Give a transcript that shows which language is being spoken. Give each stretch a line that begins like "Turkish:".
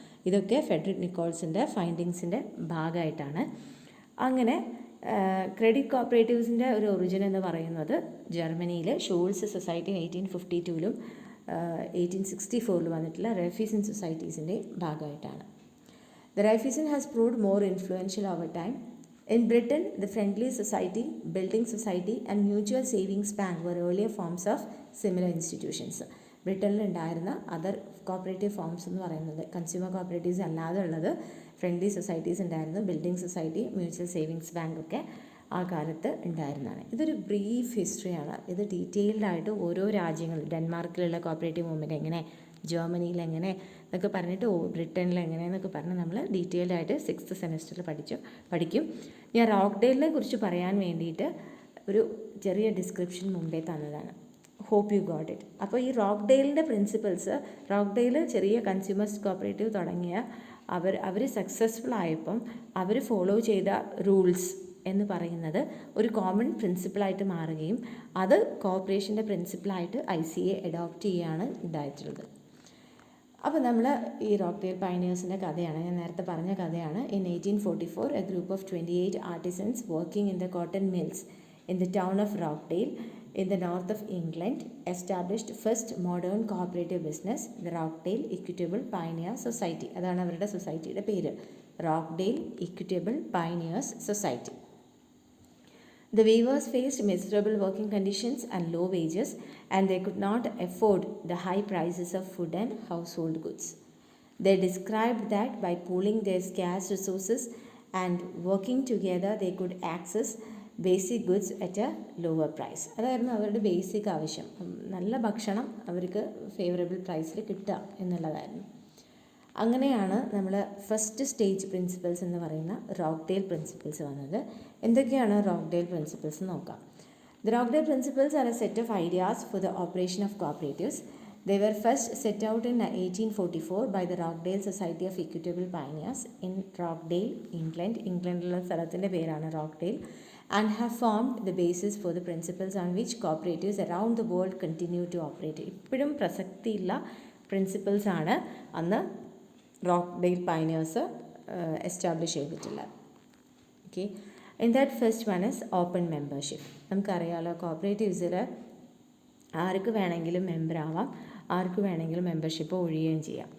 Malayalam: ഇതൊക്കെ ഫ്രെഡറിക് നിക്കോൾസിൻ്റെ ഫൈൻഡിങ്സിൻ്റെ ഭാഗമായിട്ടാണ്. അങ്ങനെ ക്രെഡിറ്റ് കോപ്പറേറ്റീവ്സിൻ്റെ ഒരു ഒറിജിൻ എന്ന് പറയുന്നത് ജർമ്മനിയിലെ ഷൂൾസ് സൊസൈറ്റി 1852 1864 വന്നിട്ടുള്ള റൈഫീസൺ സൊസൈറ്റീസിൻ്റെ ഭാഗമായിട്ടാണ്.
English: The Raiffeisen has proved more influential over time. In Britain, the Friendly Society, Building Society and Mutual Savings Bank were earlier forms of similar institutions.
Malayalam: ബ്രിട്ടനിൽ ഉണ്ടായിരുന്ന അതർ കോപ്പറേറ്റീവ് ഫോംസ് എന്ന് പറയുന്നത് consumer cooperatives അല്ലാതെ ഉള്ളത് friendly societies ഉണ്ടായിരുന്നു, building society, mutual savings bank ഒക്കെ ആ കാലത്ത് ഉണ്ടായിരുന്നതാണ്. ഇതൊരു ബ്രീഫ് ഹിസ്റ്ററിയാണ്. ഇത് ഡീറ്റെയിൽഡായിട്ട് ഓരോ രാജ്യങ്ങൾ, ഡെൻമാർക്കിലുള്ള കോപ്പറേറ്റീവ് മൂവ്മെൻറ്റ് എങ്ങനെ, ജർമ്മനിയിൽ എങ്ങനെ എന്നൊക്കെ പറഞ്ഞിട്ട് ബ്രിട്ടനിൽ എങ്ങനെയെന്നൊക്കെ പറഞ്ഞ് നമ്മൾ ഡീറ്റെയിൽഡായിട്ട് 6th സെമസ്റ്ററിൽ പഠിക്കും. ഞാൻ റോക്ക്ഡെയിലിനെ കുറിച്ച് പറയാൻ വേണ്ടിയിട്ട് ഒരു ചെറിയ ഡിസ്ക്രിപ്ഷൻ മുമ്പേ തന്നതാണ്.
English: Hope you got it.
Malayalam: അപ്പോൾ ഈ റോക്ക്ഡെയിലിൻ്റെ പ്രിൻസിപ്പിൾസ്, റോക്ക്ഡെയിൽ ചെറിയ കൺസ്യൂമേഴ്സ് കോപ്പറേറ്റീവ് തുടങ്ങിയ അവർ സക്സസ്ഫുൾ ആയപ്പം അവർ ഫോളോ ചെയ്ത റൂൾസ് എന്ന് പറയുന്നത് ഒരു കോമൺ പ്രിൻസിപ്പിളായിട്ട് മാറുകയും അത് കോർപ്പറേഷൻ്റെ പ്രിൻസിപ്പിളായിട്ട് ICA അഡോപ്റ്റ് ചെയ്യുകയാണ് ഉണ്ടായിട്ടുള്ളത്. അപ്പോൾ നമ്മൾ ഈ റോക്ക്ഡെയിൽ പയനിയേഴ്സിൻ്റെ കഥയാണ്, ഞാൻ നേരത്തെ പറഞ്ഞ കഥയാണ്.
English: In 1844, a group of 28 artisans working in the cotton mills in the town of Rockdale in the north of England established first modern cooperative business, the Rockdale Equitable Pioneer Society.
Malayalam: അതാണ് അവരുടെ സൊസൈറ്റിയുടെ പേര്, Rockdale Equitable Pioneers Society.
English: The weavers faced miserable working conditions and low wages, and they could not afford the high prices of food and household goods. They described that by pooling their scarce resources and working together, they could access basic goods at a lower price.
Malayalam: അതായിരുന്നു അവരുടെ basic ആവശ്യം. നല്ല ഭക്ഷണം അവർക്ക് favourable പ്രൈസിൽ കിട്ടുക എന്നുള്ളതായിരുന്നു. അങ്ങനെയാണ് നമ്മൾ ഫസ്റ്റ് സ്റ്റേജ് പ്രിൻസിപ്പിൾസ് എന്ന് പറയുന്ന റോക്ക്ഡെയിൽ പ്രിൻസിപ്പിൾസ് വന്നത്. എന്തൊക്കെയാണ് റോക്ക്ഡെയിൽ പ്രിൻസിപ്പിൾസ് നോക്കാം.
English: The Rockdale Principles are a set of ideas for the operation of cooperatives. They were first set out in 1844 by the Rockdale Society of Equitable Pioneers in Rockdale, England.
Malayalam: ഇംഗ്ലണ്ടിലുള്ള സ്ഥലത്തിൻ്റെ പേരാണ് Rochdale.
English: And have formed the basis for the principles on which cooperatives around the world continue to operate.
Malayalam: ഇപ്പോഴും പ്രസക്തിയുള്ള principles ആണ് അന്ന് Rochdale pioneers establish ചെയ്തിട്ടുള്ളത്. Okay,
English: In that first one is open membership.
Malayalam: നമുക്കറിയാമല്ലോ, കോപ്പറേറ്റീവ്സിൽ ആർക്ക് വേണമെങ്കിലും member ആവാം, ആർക്ക് വേണമെങ്കിലും membership ഒഴിയുകയും ചെയ്യാം.